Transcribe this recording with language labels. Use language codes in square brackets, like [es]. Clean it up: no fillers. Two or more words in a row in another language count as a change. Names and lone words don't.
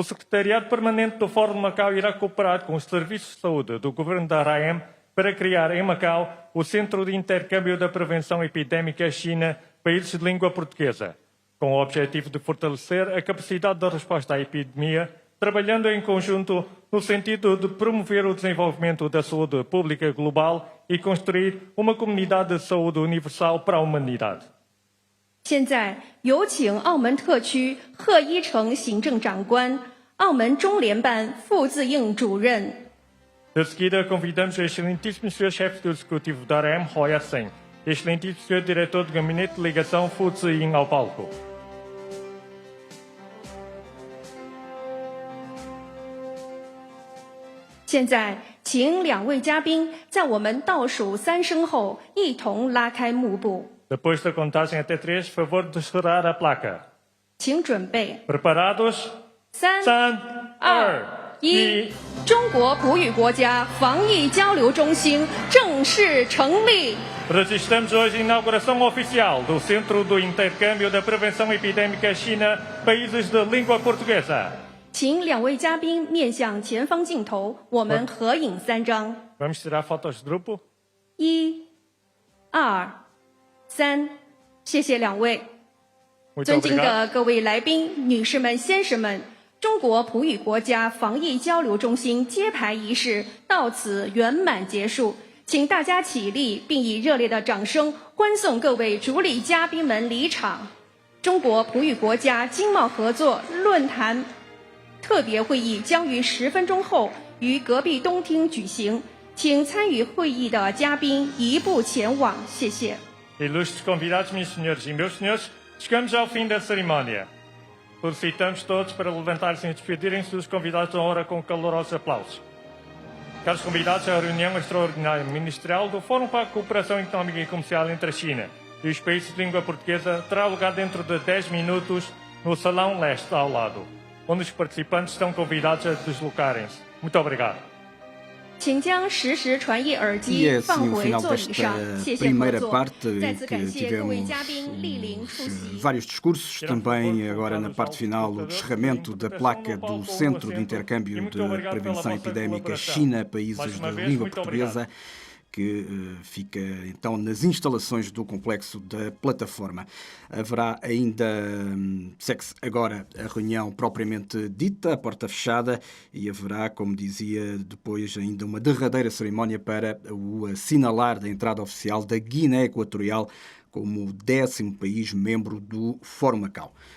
[pt] Secretariado Permanente do Fórum de Macau irá cooperar com os serviços de saúde do governo da RAEM para criar em Macau o Centro de Intercâmbio da Prevenção Epidêmica China-Países de língua portuguesa, com o objetivo de fortalecer a capacidade de resposta à epidemia, trabalhando em conjunto no sentido de promover o desenvolvimento da saúde pública global e construir uma comunidade de saúde universal para a humanidade. [zh] 现在有请澳门特区贺一诚行政长官、澳门中联办傅自应主任。 [pt] De seguida, convidamos o excelentíssimo Sr. Chefe do Executivo da AREM, Roy Asseng, e o excelentíssimo Sr. Diretor do Gabinete de Ligação, Fu Ziying, ao palco. [zh] 现在，请两位嘉宾在我们倒数3声后，一同拉开幕布。 [pt] Depois da contagem até 3, favor de descerrar a placa. [zh] 请准备。 [pt] Preparados? [zh] 3、 3、 2、1，中国普语国家防疫交流中心正式成立。 [pt] Registramos hoje a inauguração oficial do Centro do Intercâmbio da Prevenção Epidêmica China-Países de Língua Portuguesa. [zh] 请两位嘉宾面向前方镜头，我们合影3张。 [pt] Vamos tirar fotos de grupo? [zh] 1、2、3，谢谢两位。 [pt] Muito [zh] 尊敬 [pt] obrigado. [zh] 的各位来宾、女士们、先生们，中国普语国家防疫交流中心揭牌仪式到此圆满结束，请大家起立，并以热烈的掌声欢送各位主礼嘉宾们离场。中国普语国家经贸合作论坛特别会议将于10分钟后于隔壁东厅举行，请参与会议的嘉宾移步前往，谢谢。 [pt] Ilustres convidados, minhas senhoras e meus senhores, chegamos ao fim da cerimónia. Solicitamos todos para levantar-se e despedirem-se dos convidados da hora com calorosos aplausos. Caros convidados, a reunião extraordinária ministerial do Fórum para a Cooperação Económica e Comercial entre a China e os países de língua portuguesa terá lugar dentro de 10 minutos no Salão Leste ao lado, onde os participantes estão convidados a deslocarem-se. Muito obrigado. [zh] 请将实时传译耳 [pt] E [zh] 机 [pt] é [zh] 放 [pt] assim o [zh] 回 [pt] final [zh] 座椅上， [pt] desta [zh] 谢谢合 [pt] primeira [zh] 作。 [pt] parte [zh] 再次 [pt] que [zh] 感谢各位 [pt] tivemos [zh] 嘉宾莅临出席。 [pt] vários discursos, também agora na parte final o descerramento da placa do Centro de Intercâmbio de Prevenção Epidémica China-Países da Língua Portuguesa, que fica então nas instalações do complexo da plataforma. Haverá ainda, segue-se agora a reunião propriamente dita, a porta fechada, e haverá, como dizia, depois ainda uma derradeira cerimónia para o assinalar da entrada oficial da Guiné Equatorial como o 10º país membro do Fórum Macau.